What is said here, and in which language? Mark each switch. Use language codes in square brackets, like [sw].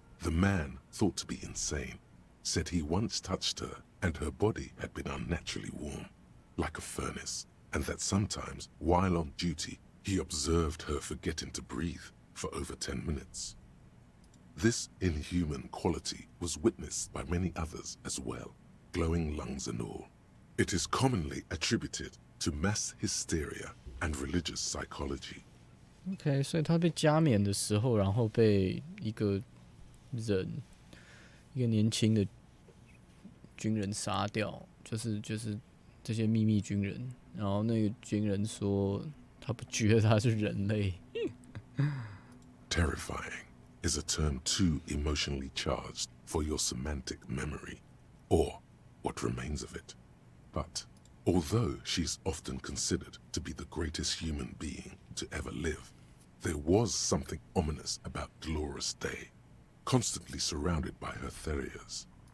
[en] The man, thought to be insane, said he once touched her and her body had been unnaturally warm, like a furnace, and that sometimes, while on duty, he observed her forgetting to breathe for over 10 minutes. This inhuman quality was witnessed by many others as well, glowing lungs and all. It is commonly attributed to mass hysteria and religious psychology. [zh] OK， 所以他被加冕的时候，然后被一个年轻的军人杀掉，就是这些秘密军人。然后那个军人说，他不觉得他是人类。 [en] Terrifying is a term too emotionally charged for your semantic memory, or what remains of it. But although she's often considered to be the greatest human being to ever live, there was something ominous about Dolores Day, constantly surrounded by her terriers.